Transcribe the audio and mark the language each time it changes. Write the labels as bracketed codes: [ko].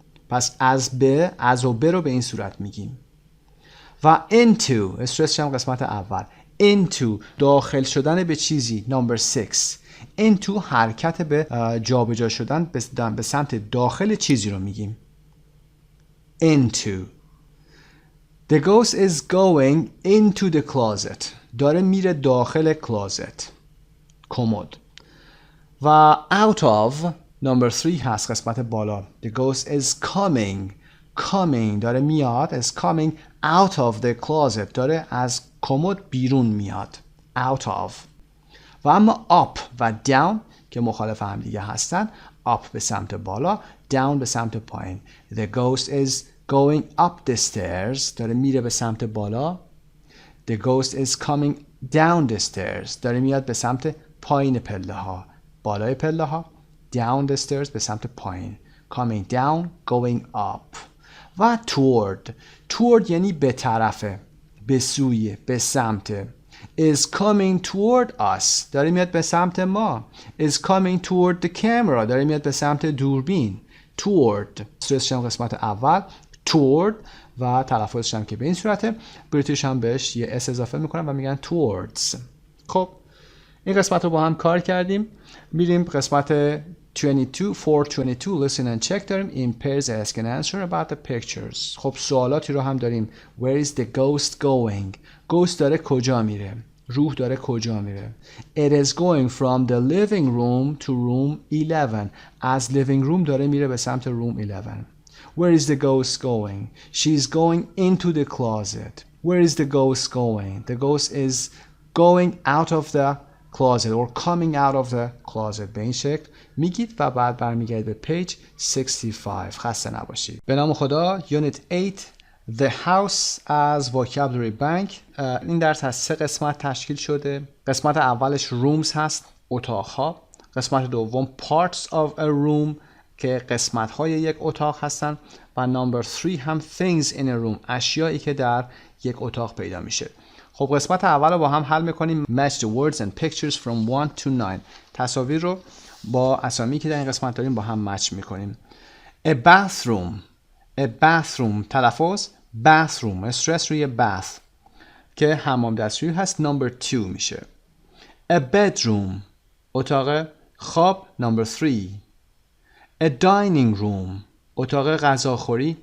[fa] پس از و به رو به این صورت میگیم. و into استرسش هم قسمت اول. into داخل شدن به چیزی. [en] number 6. [fa] into حرکت به جابجا شدن به سمت داخل چیزی رو میگیم. [en] into. The ghost is going into the closet. [fa] داره میره داخل کلازت. کمد. و [en] out of [fa] number 3 هست قسمت بالا. [en] The ghost is coming [fa] داره میاد. [en] is coming out of the closet. [fa] داره از کمد بیرون میاد. [en] out of. [fa] و اما up و down که مخالف هم دیگه هستن. up به سمت بالا. down به سمت پایین. [en] The ghost is going up the stairs. [fa] داره میره به سمت بالا. [en] The ghost is coming down the stairs. [fa] داره میاد به سمت پایین پله ها. بالای پله ها. [en] Down the stairs [fa] به سمت پایین. [en] Coming down, going up. و toward. [fa] Toward یعنی به طرفه. به سوی. به سمت. [en] Is coming toward us. [fa] داره میاد به سمت ما. [en] Is coming toward the camera. [fa] داره میاد به سمت دوربین. Toward. استرسش هم قسمت اول. Toward. و تلفظش هم که به این صورته. بریتیش هم بهش یه اس اضافه میکنن و میگن towards. خب این قسمت رو با هم کار کردیم. میریم قسمت 22 [en] listen and check [fa] داریم. [en] In pairs ask and answer about the pictures. [fa] خب سوالاتی رو هم داریم. [en] Where is the ghost going? ghost [fa] داره کجا میره؟ روح داره کجا میره؟ [en] It is going from the living room to room 11. [fa] از living room داره میره به سمت room 11. [en] Where is the ghost going? She's going into the closet. Where is the ghost going? The ghost is going out of the closet or coming out of the closet. [fa] به این شکل میگید و بعد برمیگردید به پیج 65. خسته نباشید. به نام خدا. Unit 8 The House از Vocabulary Bank. این درس از 3 قسمت تشکیل شده. قسمت اولش rooms هست، اتاقها. قسمت دوم [en] parts of a room [fa] که قسمت‌های یک اتاق هستن و نمبر 3 هم [en] things in a room، [fa] اشیایی که در یک اتاق پیدا میشه. خب قسمت اول رو با هم حل میکنیم. [en] Match the words and pictures from 1 to 9. [fa] تصاویر رو با اسامی که در این قسمت داریم با هم مچ میکنیم. A bathroom تلفظ bathroom، استرس روی bath که حمام دستشویی هست. نمبر 2 میشه. A bedroom اتاق خواب. نمبر 3. [en] A dining room [fa] اتاق غذاخوری.